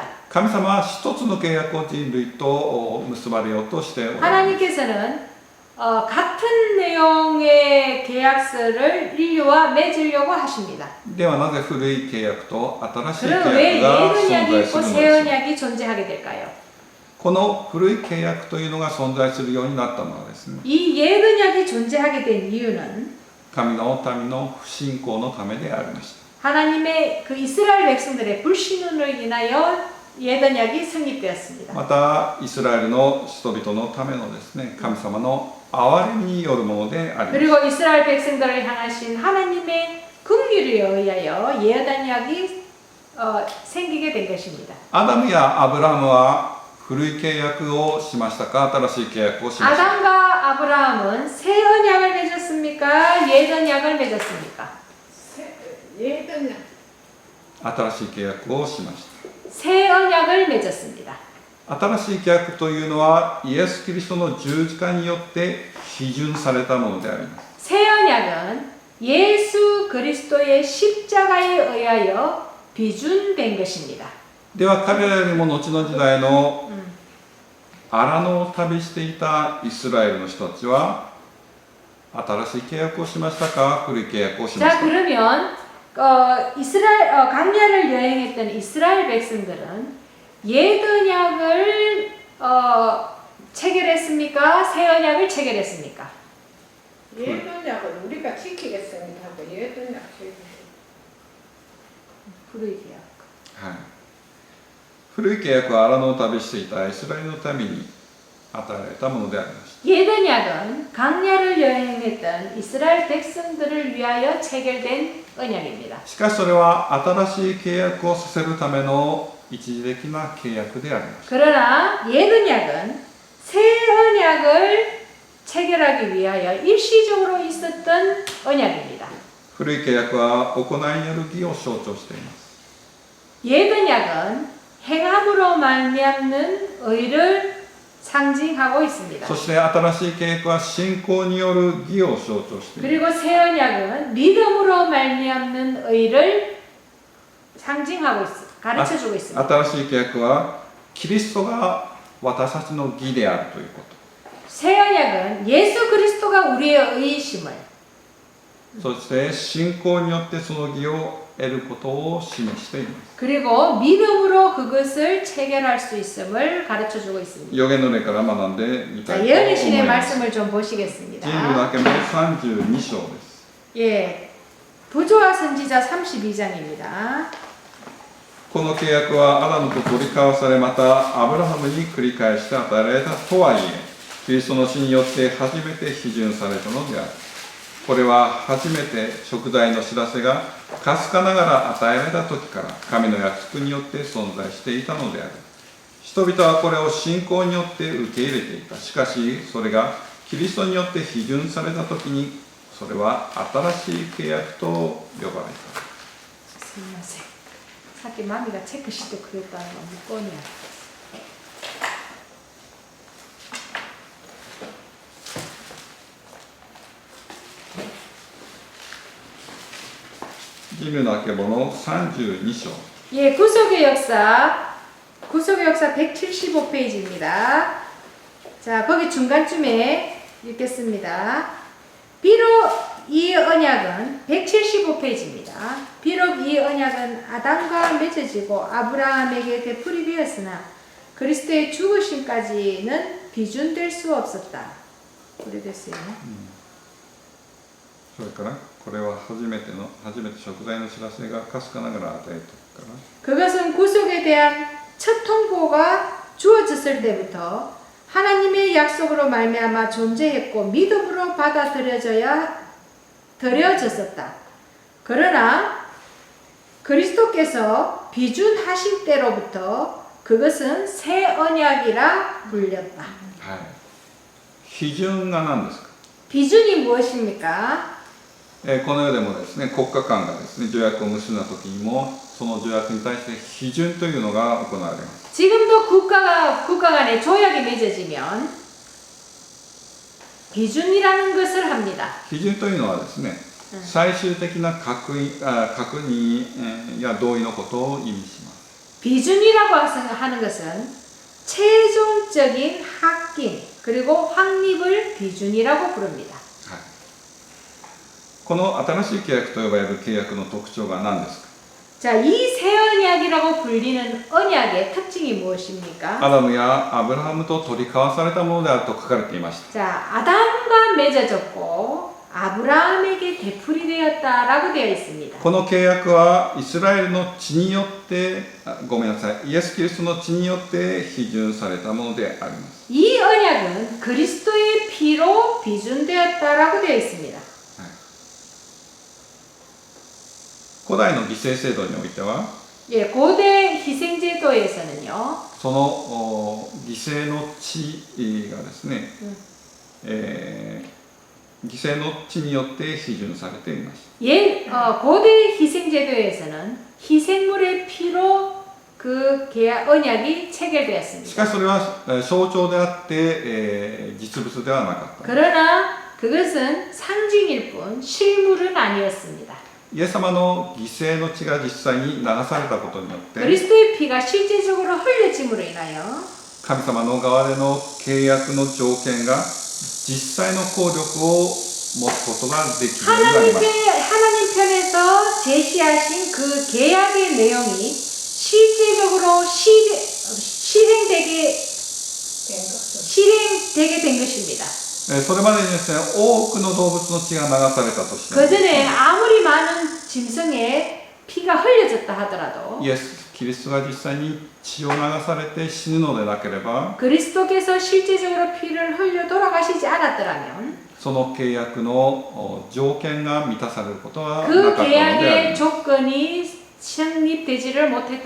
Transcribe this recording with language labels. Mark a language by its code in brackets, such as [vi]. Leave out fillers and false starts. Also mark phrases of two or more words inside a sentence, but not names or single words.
[ja] 神様は一つの契約を人類と結ばれようとしておられます。 [ko] 하나님께서는 같은 내용의 계약서를 인류와 맺으려고 하십니다. [ja] ではなぜ古い契約と新しい [ko] 그럼 [ja] 契 [ko] 왜 [ja] 約が [ko] 옛 [ja] 存 [ko] 언약이 [ja] 在す [ko] 있고 [ja] るの [ko] 새 [ja] でしょうか。 [ko] 언약이 존재하게 될까요? [ja] この古い契約というのが存在するようになったのはですね、 [ko] 이 옛 언약이 존재하게 된 이유는 [ja] 神の民の不信仰のためでありました。 [ko] 하나님의 그 이스라엘 백성들의 불신으로 인하여 옛 언약이 성립되었습니다. [ja] またイスラエルの人々のためのですね、神様の憐れみによるものであります。 [ko] 그리고 이스라엘 백성들을 향하신 하나님의 긍휼에 의하여 옛 언약이 생기게 된 것입니다. [ja] アダムやアブラハムは古い契約をしましたか、新しい契約をしましたか。 [ko] 아담과 아브라함은 새 언약을 맺었습니까? 옛 언약을 맺었습니까? 옛 언약. [ja] 新しい契約をしました。 [ko] 새 언약을 맺었습니다. [ja] 新しい契約というのはイエス・キリストの十字架によって批准されたものであります。 [ko] 새 언약은 예수 그리스도의 십자가에 의하여 비준된 것입니다. [ja] では彼らよりも後の時代の荒野を旅していたイスラエルの人たちは新しい契約をしましたか、古い契約をしまし [ko] 자 [ja] たか。 [ko] 그러면 광야를 여행했던 이스라엘 백성들은 옛 언약을 체결했습니까? 새 언약을 체결했습니까? 옛 언약은 우리가 지키겠습니다 하고 옛 언약 [ja] 古い契約. はい、古い契約は荒野を旅していたイスラエルのために与えられたものでありました。 [ko] 옛 언약은 광야를 여행했던 이스라엘 백성들을 위하여 체결된 언약입니다. [ja] しかしそれは新しい契約をさせるための一時的な契約でありました。 [ko] 그러나 옛 언약은 새 언약을 체결하기 위하여 일시적으로 있었던 언약입니다. [ja] 古い契約は行いによる義を象徴しています。 [ko] 옛 언약은 행함으로 말미암는 의를 상징하고 있습니다. [ja] そして新しい契約は信仰による義を象徴しています。 [ko] 그리고 새 언약은 믿음으로 말미암는 의를 상징하고 가르쳐주고 있습니다. [ja] 新しい契約はキリストが私たちの義であるということ。 [ko] 새 언약은 예수 그리스도가 우리의 의이심을 [ja] そして信仰によってその義を得ることを示しています。 [ko] 그리고 믿음으로 그것을 체결할 수 있음을 가르쳐 주고 있습니다. [ja] 預言の例から学んでみた [ko] 자, [ja] いと思 [ko] 예언의 [ja] い [ko] 신의 [ja] ます。 [ko] 말씀을 좀 [ja] 人類 [ko] 보시겠습니다. [ja] だけの32章です。 [ko] 예, 부조와 선지자 32장입니다. [ja] この契約はアダムと取り交わされ、またアブラハムに繰り返して与えられたとはいえ、キリストの死によって初めて批准されたのである。これは初めて贖罪の知らせがかすかながら与えられた時から神の約束によって存在していたのである。人々はこれを信仰によって受け入れていた。しかしそれがキリストによって批准された時に、それは新しい契約と呼ばれた。すみません. [ko] 사기 마미가 체크시트 그랬다는 거 묻거니야. [ja] 인류 の曙32章 [ko] 예, 구속의 역사 175페이지입니다. 자, 거기 중간쯤에 읽겠습니다. 비록 이 언약은 175페이지입니다. 비록 이 언약은 아담과 맺어지고 아브라함에게 되풀이 되었으나 그리스도의 죽으심까지는 비준될 수 없었다. 오래됐어요. [ja] それからこれは初めて贖罪の知らせがかすかながら与えたから [ko] 그것은 구속에 대한 첫 통보가 주어졌을 때부터 하나님의 약속으로 말미암아 존재했고 믿음으로 드려졌었다. 그러나 그리스도께서 비준하신 때로부터 그것은 새 언약이라 불렸다. [ja] はい。批准が何ですか？ [ko] 비준이 무엇입니까? [ja] この世でもですね、国家間がですね、条約を結んだ時にも、その条約に対して批准というのが行われます。 [ko] 지금도 국가 간에 조약이 맺어지면 비준이라는 것을 합니다. [ja] 批准というのはですね、最終的な確認や同意のことを意味します。 [ko] 비준이라고 하는 것은 최종적인 확인 그리고 확립을 비준이라고 부릅니다. [ja] はい。この新しい契約と呼ばれる契約の特徴が何ですか？ [ko] 자, 이 새 언약이라고 불리는 언약의 특징이 무엇입니까? [ja] アダムやアブラハムと取り交わされたものであると書かれていました。 [ko] 자, 아담과 맺어졌고 아브라함에게 되풀이 되었다라고 되어 있습니다. [ja] この契約はイスラエルの血によってごめんなさいイエス・キリストの血によって批准されたものであります。 [ko] 이 언약은 그리스도의 피로 비준되었다라고 되어 있습니다. [ja] 古代の犠牲制度においては [ko] 예, 고대 희생제도에서는요. [ja] その犠牲の血がですね、犠牲の血によって批准されています。 [ko] 고대 희생제도에서는 희생물의 피로 그 언약이 [ja] し [ko] 체결되었습니다. [ja] かしそれは象徴であって実物ではなかった。 [ko] 그러나 그것은 상징일 뿐 실물은 아니었습니다. [ja] イエス様の犠牲の血が実際に流されたことによって [ko] 그리스도의 피가 실제적으로 흘려짐으로 인하여 [ja] 神様の側での契約の条件が実際の効力を持つことができるようになります。 [ko] 하나님 편에서 제시하신 그 계약의 내용이 실제적으로 실행되게 된 것입니다. [ja] それまでにですね、多くの動物の血が流されたとしても [ko] 그 전에 아무리 많은 짐승의 피가 흘려졌다 하더라도 [ja] イエス・キリストが実際に血を流されて死ぬのでなければ [ko] 그리스도께서 실제적으로 피를 흘려 돌아가시지 않았더라면 [ja] その契約の条件が満たされることはなか [ko] 그 [ja] ったのであり [ko] 계약의 [ja] ます。 [ko] 조건이 성립되지를 못했던